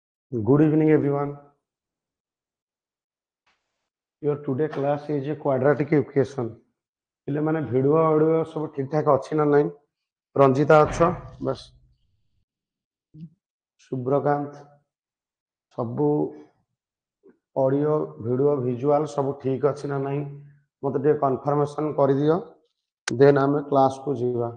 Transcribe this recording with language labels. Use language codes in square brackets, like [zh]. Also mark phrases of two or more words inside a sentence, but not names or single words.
[en] Good evening, everyone. Your today class is a quadratic equation. [or] ପିଲେ ମାନେ ଭିଡ଼ିଓ ଅଡ଼ିଓ ସବୁ ଠିକ୍ ଠାକ୍ ଅଛି ନା ନାହିଁ? ରଞ୍ଜିତା ଅଛ? ବାସ୍ ସୁବ୍ରକାନ୍ତ ସବୁ ଅଡ଼ିଓ ଭିଡ଼ିଓ ଭିଜୁଆଲ ସବୁ ଠିକ୍ ଅଛି ନା ନାହିଁ? ମୋତେ ଟିକେ କନଫର୍ମେସନ୍ କରିଦିଅ, ଦେନ୍ ଆମେ କ୍ଲାସକୁ ଯିବା।